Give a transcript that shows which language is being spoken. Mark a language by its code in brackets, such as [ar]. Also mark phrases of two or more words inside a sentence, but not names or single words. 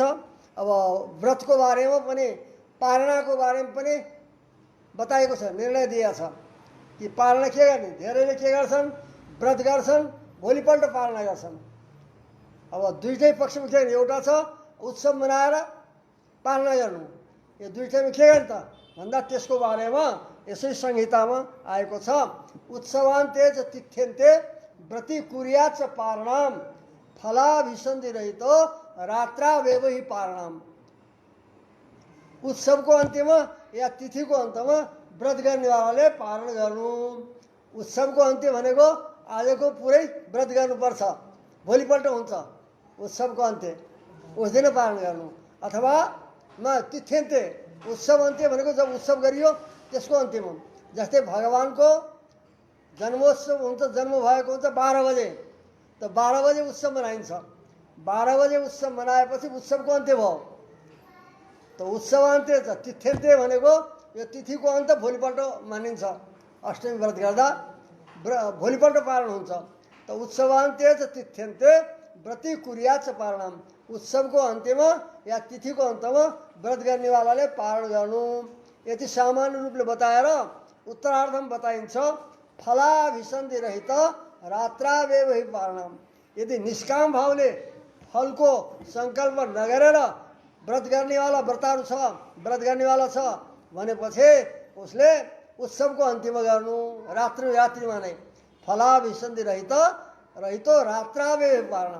[ne] अब व्रतको बारेमा पनि, पालनाको बारेमा पनि बताएको छ, निर्णय दिएको छ कि पालना के गर्ने। धेरैले के गर्छन्, व्रत गर्छन्, भोलिपल्ट पालना गर्छन्। अब दुईटै पक्षमा के गर्ने, एउटा छ उत्सव मनाएर पालना गर्नु, यो दुईटैमा के गर्ने त भन्दा त्यसको बारेमा यसै संहितामा आएको छ। [sa] उत्सवान्ते च तिथ्यन्ते व्रति कुर्यात् च पालनाम फलाभिसन्धि रहितो रात्रावेव हि पालनाम। [ne] उत्सवको अन्त्यमा या तिथिको अन्तमा व्रत गर्नेवालाले पालन गर्नु। उत्सवको अन्त्य भनेको आजको पुरै व्रत गर्नुपर्छ, भोलिपल्ट हुन्छ उत्सवको अन्त्य, [hi] उस दिन [ne] पालन गर्नु। अथवा न तिथ्यन्ते, उत्सव अन्त्य भनेको जब उत्सव गरियो त्यसको अन्त्यमा। जस्तै भगवानको जन्मोत्सव हुन्छ, जन्म भएको हुन्छ 12 बजे, त 12 बजे उत्सव मनाइन्छ। 12 बजे उत्सव मनाएपछि उत्सवको अन्त्य भयो, त उत्सवान्त्य छ। तिथ्यन्त्य भनेको यो तिथिको अन्त भोलिपल्ट मानिन्छ। अष्टमी व्रत गर्दा भोलिपल्ट पालन हुन्छ। [sa] त उत्सवान्त्य च तिथ्यन्त्य व्रति कुर्यात् च पालनम। [ne] उत्सवको अन्त्यमा या तिथिको अन्तमा व्रत गर्नेवालाले पालन गर्नु। यति सामान्य रूपले बताएर उत्तरार्धम बताइन्छ [sa] फलाभिसन्धि रहित रात्रावेव हि पालनम। [ne] यदि निष्काम भावले फलको सङ्कल्प नगरेर व्रत गर्नेवाला व्रतारु छ, व्रत गर्नेवाला छ भनेपछि उसले उत्सवको अन्त्यमा गर्नु, रात्रिमा नै। [sa] फलाभिसन्धि रहितो रात्रावेव पालनम।